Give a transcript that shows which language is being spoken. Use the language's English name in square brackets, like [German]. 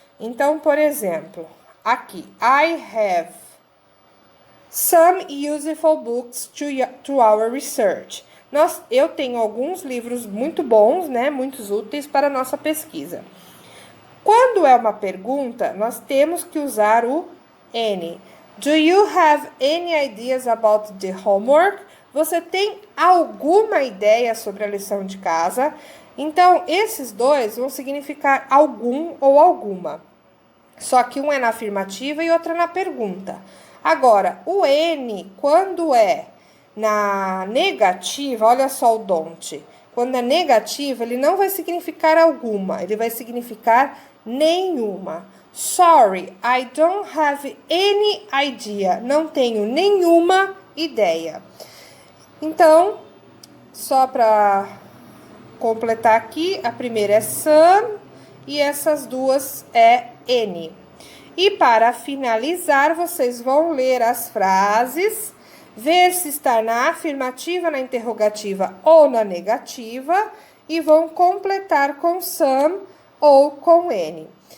[Portuguese] Então, por exemplo, aqui, [English] I have some useful books to our research. [Portuguese] Eu tenho alguns livros muito bons, né, muito úteis para a nossa pesquisa. Quando é uma pergunta, nós temos que usar o any. [English] Do you have any ideas about the homework? [Portuguese] Você tem alguma ideia sobre a lição de casa? Então, esses dois vão significar algum ou alguma. Só que um é na afirmativa e outro é na pergunta. Agora, o any, quando é na negativa, olha só o don't. Quando é negativa, ele não vai significar alguma, ele vai significar nenhuma. [English] Sorry, I don't have any idea. [Portuguese] Não tenho nenhuma ideia. Então, só para completar aqui, a primeira é some e essas duas é any. E para finalizar, vocês vão ler as frases, ver se está na afirmativa, na interrogativa ou na negativa e vão completar com some ou com any.